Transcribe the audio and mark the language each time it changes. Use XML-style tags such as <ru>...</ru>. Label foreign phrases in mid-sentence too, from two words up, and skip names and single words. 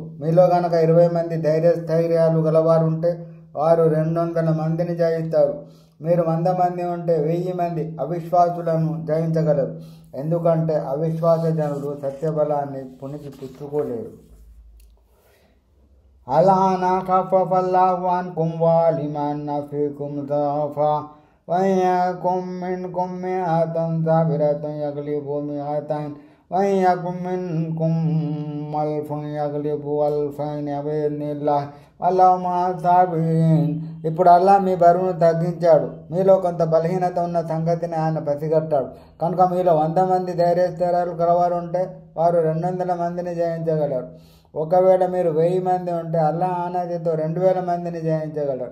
<te>మీలో గనక 20 మంది ధైర్యస్థైర్యాలు గలవారుంటే వారు 200 మందిని జయిస్తారు. మీరు 100 మంది ఉంటే 1000 మంది అవిశ్వాసులను జయించగలరు. ఎందుకంటే అవిశ్వాస జనులు సత్యబలాన్ని పుణికి పుచ్చుకోలేరు.</te> <ar>الآن خفف الله عنكم وعلم أن فيكم ضعفا وإن يكن منكم مئة صابرة يغلبوا مئتين وإن يكن منكم ألف يغلبوا ألفين بإذن الله والله مع الصابرين.</ar> <te>ఇప్పుడు అల్లా మీ బరువును తగ్గించాడు. మీలో కొంత బలహీనత ఉన్న సంగతిని ఆయన పసిగట్టాడు. కనుక మీలో 100 మంది ధైర్యస్థైర్యాలు గలవారు ఉంటే వారు 200 మందిని జయించగలరు. ఒకవేళ మీరు 1000 మంది ఉంటే అల్లా ఆనతితో 2000 మందిని జయించగలరు.</te>